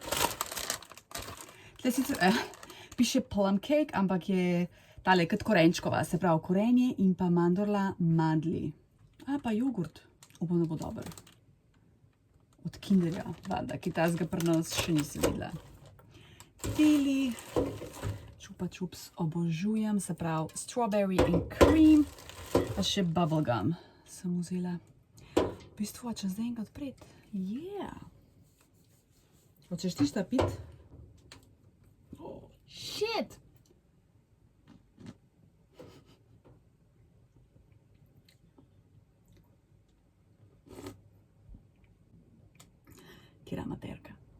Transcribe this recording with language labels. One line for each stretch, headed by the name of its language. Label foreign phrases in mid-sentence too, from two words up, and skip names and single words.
Slovenian: Tle sicer piše
English: plum cake,
Slovenian: ampak je tale kot korenčkova, se pravi korenje in pa mandorla mandli. A pa jogurt, upam, da bo dober. Od Kinderja, valjda, ki tazga pri nas še nisem videla. Tili, čupa čups obožujem, se pravi
English: strawberry and cream,
Slovenian: pa še bubblegum sem vzela. V bistvu, če zdaj enega odpreti. Yeah! Hočeš ti šta pit?
English: Oh, shit!
Slovenian: Kjera materka.